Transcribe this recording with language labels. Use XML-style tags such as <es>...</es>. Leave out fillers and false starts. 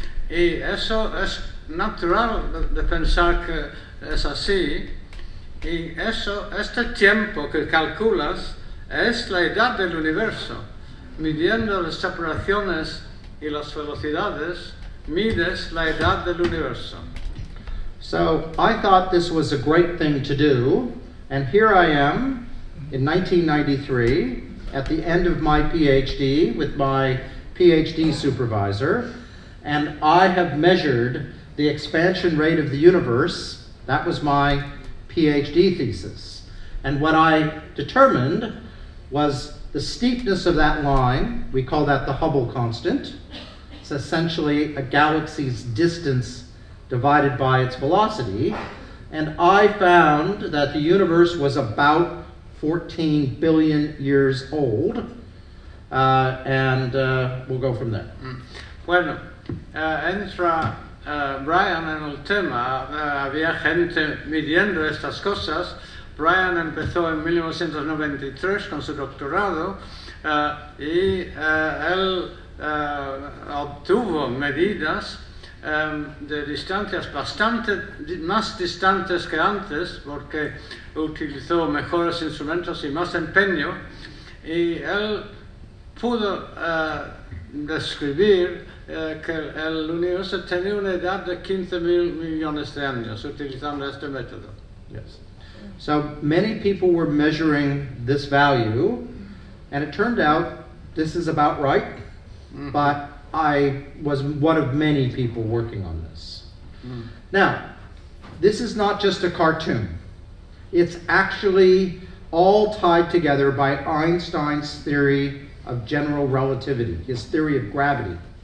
<es>Y eso es natural de pensar que es así. Y este tiempo que calculas es la edad del universo. Midiendo las separaciones y las velocidades, mides la edad del universo.</es> <en>So I thought this was a great thing to do, and here I am in 1993 at the end of my PhD with my PhD supervisor, and I have measured the expansion rate of the universe. That was my PhD thesis. And what I determined was the steepness of that line. We call that the Hubble constant. It's essentially a galaxy's distance divided by its velocity, and I found that the universe was about 14 billion years old, and we'll go from there.</en> <es>Bueno, entra Brian en el tema, había gente midiendo estas cosas. Brian empezó en 1993 con su doctorado y él obtuvo medidas de distancias bastante más distantes que antes, porque utilizó mejores instrumentos y más empeño, y él pudo describir que el universo tenía una edad de 15.000 millones de años utilizando este método.</es> <en>Yes. So many people were measuring this value, and it turned out this is about right, but I was one of many people working on this. Now, this is not just a cartoon. It's actually all tied together by Einstein's theory of general relativity, his theory of gravity.</en>